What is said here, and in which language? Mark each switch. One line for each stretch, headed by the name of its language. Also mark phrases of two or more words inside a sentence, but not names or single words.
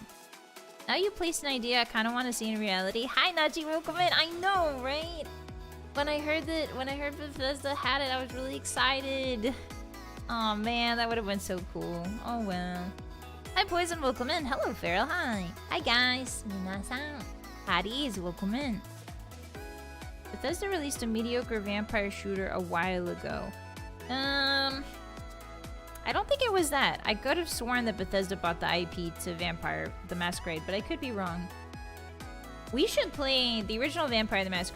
English: Now you placed an idea I kind of want to see in reality. Hi, Nachi, welcome in. I know, right? When I heard Bethesda had it, I was really excited. Oh man, that would have been so cool. Oh well. Hi, Poison, welcome in. Hello, Feral. Hi. Hi, guys. Minasan. Hotties, welcome in. Bethesda released a mediocre vampire shooter a while ago. I don't think it was that. I could have sworn that Bethesda bought the IP to Vampire the Masquerade, but I could be wrong. We should play the original Vampire the Masquerade.